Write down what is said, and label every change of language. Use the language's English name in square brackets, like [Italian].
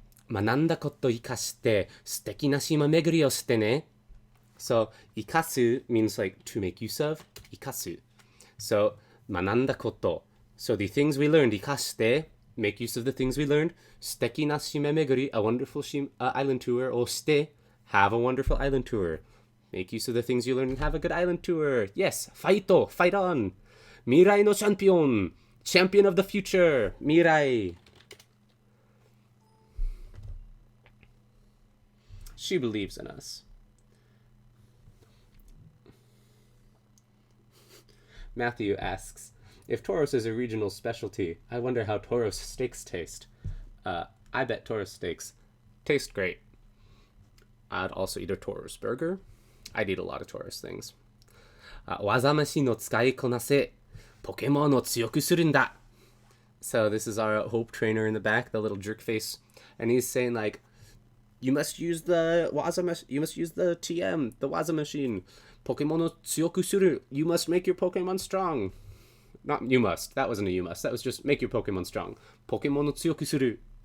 [Japanese] 学んだこと生かして素敵な島巡りをしてね. [English] So, [Japanese] 生かす [English] means like to make use of. [Japanese] 生かす.So, 学んだこと. [English] So, the things we learned, [Japanese] 生かして [English] make use of the things we learned. [Japanese] 素敵な島巡り, [English] a wonderful island tour. [Japanese] をして [English] have a wonderful island tour. Make use of the things you learned and have a good island tour. Yes, fight on. [Japanese] 未来のチャンピオン. [English] Champion of the future. [Japanese] 未来. [English] She believes in us. Matthew asks, if Tauros is a regional specialty, I wonder how Tauros steaks taste. I bet Tauros steaks taste great. I'd also eat a Tauros burger. I'd eat a lot of Tauros things. [Japanese] 技飯の使いこなせ、ポケモンを強くするんだ. [English] So this is our Hope trainer in the back, the little jerk face. And he's saying like, you must use the TM, the Waza machine. [Japanese] Pokemon no tsuyoku suru. [English] You must make your Pokemon strong. Not you must. That wasn't a you must. That was just make your Pokemon strong. [Japanese] Pokemon no tsuyoku suru.